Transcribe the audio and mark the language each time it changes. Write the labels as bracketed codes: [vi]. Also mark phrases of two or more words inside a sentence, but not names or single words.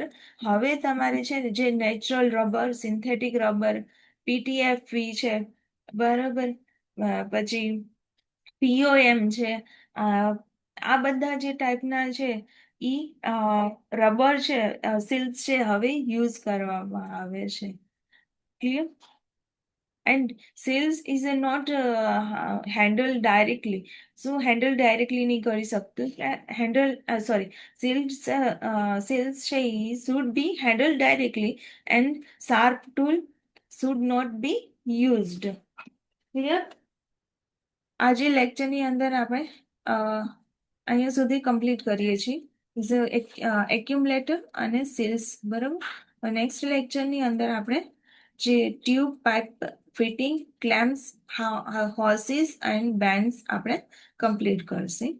[gu] હવે તમારે છે ને જે [en] natural rubber, synthetic rubber, [gu] પીટીએફવી છે, બરાબર, પછી પીઓએમ છે, આ બધા જે ટાઈપના છે એ રબર છે, સિલ્ક છે, હવે યુઝ કરવામાં આવે છે. ક્લિયર? [en] And sales is a not handled directly. So handle directly [gu] નહીં કરી શકતું. [en] Handle sorry, sales છે should be handled directly and sharp tool should not be used. Clear? [gu] આજે લેક્ચરની અંદર આપણે અહીંયા સુધી કમ્પ્લીટ કરીએ છીએ. એક્યુમલેટર અને સેલ્સ. બરાબર. નેક્સ્ટ લેક્ચરની અંદર આપણે જે [en] tube pipe fitting, [gu] ક્લેમ્પ્સ, [en] hoses and bends [gu] આપણે કમ્પ્લીટ કરશે.